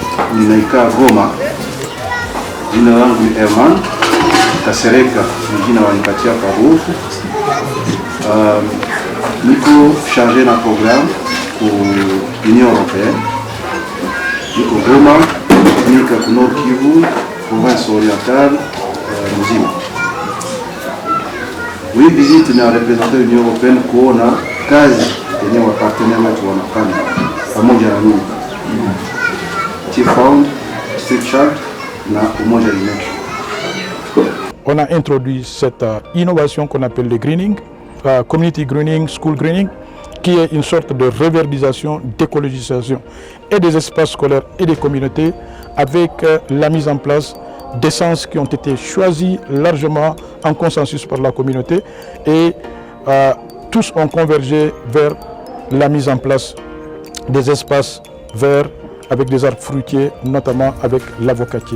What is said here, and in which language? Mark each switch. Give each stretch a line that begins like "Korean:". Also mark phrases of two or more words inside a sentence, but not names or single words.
Swahili: ninaikaa Goma. Jina langu ni Herman Kasereka, jina wanipatia Karufu.
French: Niko chargé na programme pour l'Union Européenne.
Swahili: Niko Goma, nika kuno Kivu, province orientale, mzima.
French: Oui, visite
Swahili: na
French: représenter l'Union Européenne
Swahili: kuona kazi yenye wa partenaire wetu wanafanya pamoja na mimi. T-Found, Street Child na Umoja Nation.
French: On a introduit cette innovation qu'on appelle le greening,
English: community greening, school greening,
French: qui est une sorte de reverdisation, d'écologisation et des espaces scolaires et des communautés avec la mise en place d'essences qui ont été choisies largement en consensus par la communauté et tous ont convergé vers la mise en place des espaces verts avec des arbres fruitiers, notamment avec l'avocatier.